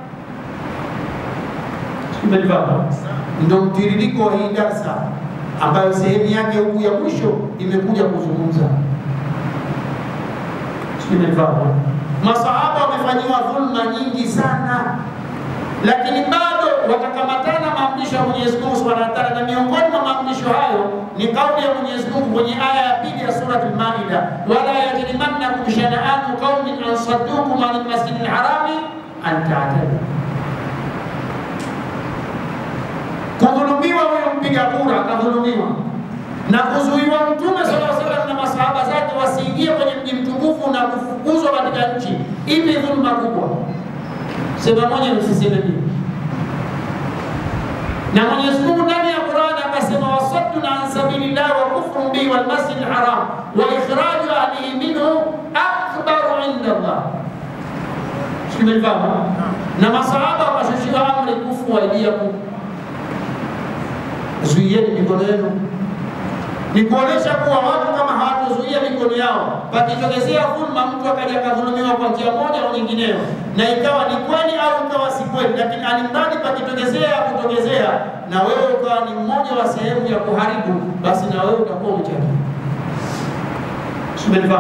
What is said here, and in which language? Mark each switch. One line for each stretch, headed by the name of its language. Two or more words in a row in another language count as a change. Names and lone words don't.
Swahili: Ndio mtiririko wa hii darsa ambayo sehemu yake huku ya mwisho imekuja kuzungumza. Masahaba wamefanyiwa dhulma nyingi sana, lakini bado watakamatana maamrisho ya Mwenyezi Mungu
Arabic: سبحانه وتعالى.
Swahili: Na miongoni mwa maamrisho hayo ni kauli ya Mwenyezi Mungu kwenye aya ya pili ya sura Al-Maida,
Arabic: ولا يجرمنكم شنآن قوم أن صدوكم عن المسجد الحرام أن تعتدوا.
Swahili: Kudhulumiwa huyo mpiga kura akadhulumiwa, na kuzuiwa Mtume
Arabic: صلى الله عليه وسلم
Swahili: na masahaba zake wasiingie kwenye mji mtukufu na kufukuzwa katika nchi. Ipi dhulma kubwa? Sema moja, msiseme mimi. Na Mwenyezi Mungu ndani ya Qur'an akasema,
Arabic: وصد عن سبيل الله وكفر به والمسجد الحرام وإخراج أهله منه أكبر عند الله.
Swahili: Tumefahamu? Na masahaba wakashushiwa amri
Arabic: كفوا أيديكم,
Swahili: zuieni mikono yenu. Ni kuonesha kuwa watu kama hawatozuia mikono yao, pakitokezea dhulma, mtu akaja kadhulumiwa kwa njia moja au nyingineyo, na ikawa ni kweli au ikawa si kweli, lakini alimradi pakitokezea kutokezea, na wewe ukawa ni mmoja wa sehemu ya kuharibu, basi na wewe utakuwa umechangia.